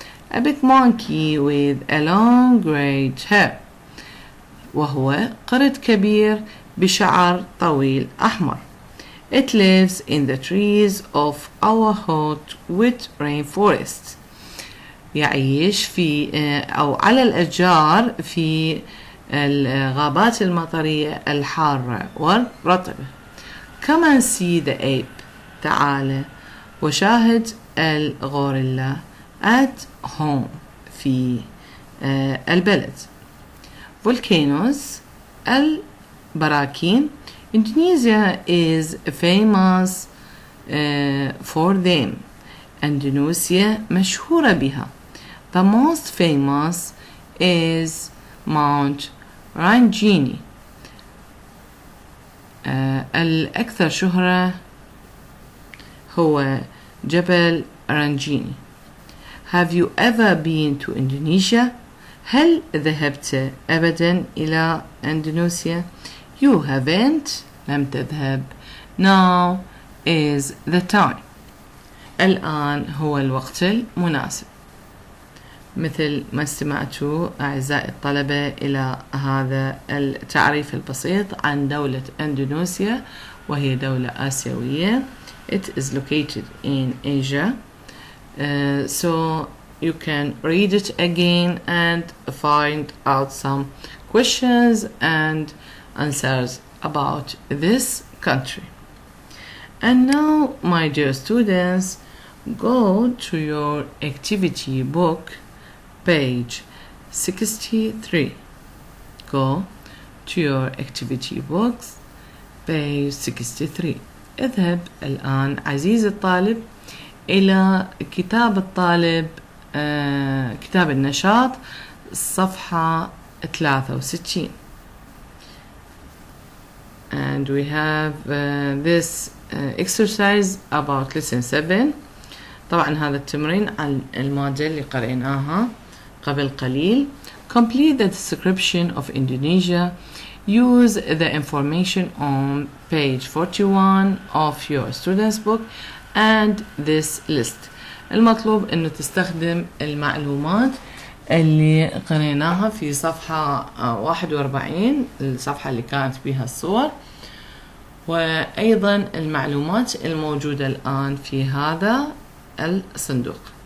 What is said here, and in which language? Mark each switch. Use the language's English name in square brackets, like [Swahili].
[English] A big monkey with a long grey hair. [Arabic] وهو قرد كبير بشعر طويل أحمر. [English] It lives in the trees of our hot wet rainforest. [Arabic] يعيش في أو على الأشجار في الغابات المطرية الحارة والرطبة. [English] Come and see the ape. [Arabic] تعال وشاهد الغوريلا [English] at home [Arabic] في البلد. [English] Volcanoes [Arabic] البراكين. [English] Indonesia is famous for them. [Arabic] إندونيسيا مشهورة بها. [English] The most famous is Mount Rinjani. [Arabic] الأكثر شهرة هو جبل رنجيني. [English] Have you ever been to Indonesia? [Arabic] هل ذهبت أبدا إلى إندونيسيا؟ [English] You haven't. [Arabic] لم تذهب. [English] Now is the time. [Arabic] الآن هو الوقت المناسب. مثل ما استمعتوا أعزائي الطلبة إلى هذا التعريف البسيط عن دولة إندونيسيا، وهي دولة آسيوية. [English] It is located in Asia. So you can read it again and find out some questions and answers about this country. And now, my dear students, go to your activity book, page 63. Go to your activity books, page 63. [Arabic] اذهب الآن عزيزي الطالب إلى كتاب الطالب، كتاب النشاط، صفحة 63. [English] And we have this exercise about lesson 7. [Arabic] طبعا هذا التمرين عن المادة اللي قرأناها قبل قليل. [English] Complete the description of Indonesia. Use the information on page 41 of your student's book and this list. [Arabic] المطلوب انه تستخدم المعلومات اللي قريناها في صفحة 41، الصفحة اللي كانت بها الصور، وأيضا المعلومات الموجودة الآن في هذا الصندوق.